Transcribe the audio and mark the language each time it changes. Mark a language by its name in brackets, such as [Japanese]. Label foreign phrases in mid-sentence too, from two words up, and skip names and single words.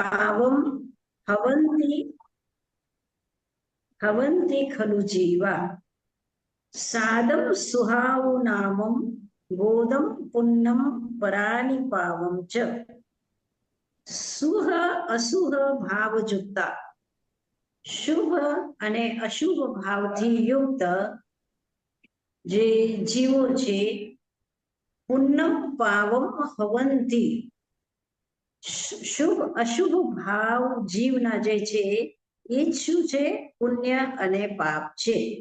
[Prakrit languages] पावं हवन्ति हवन्ति खलु जीवा सादं सुहावनामं गोदं पुन्नं परानि पावं च सुह असुह भावयुक्ता [Gujarati] शुभ અને અશુભ ભાવથી યુક્ત જે જીવો છે [Prakrit languages] પુન્નમ પાવમ હવંતિ [Gujarati] શુભ અશુભ ભાવ જીવના જે છે એ શું છે પુણ્ય અને પાપ છે